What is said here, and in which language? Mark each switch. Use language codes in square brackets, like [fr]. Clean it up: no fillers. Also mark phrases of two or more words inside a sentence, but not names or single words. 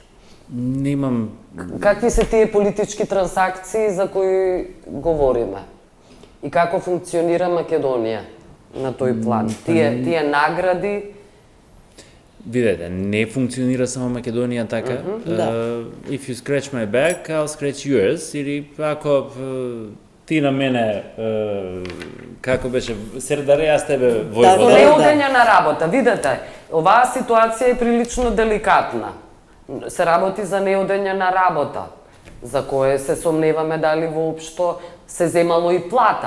[mk] Немам... Какви се тие политички трансакции за кои говориме? И како функционира Македонија на тој план? Тие награди... Видете, не функционира само Македонија така. [en] If you scratch my back, I'll scratch yours. [mk] Или ако ти на мене, како беше, Сердаре, јас тебе војвода. Неодење на работа. Видете, оваа ситуација е прилично деликатна. Се работи за неодење на работа, за кое се сомневаме дали воопшто се земало и плата.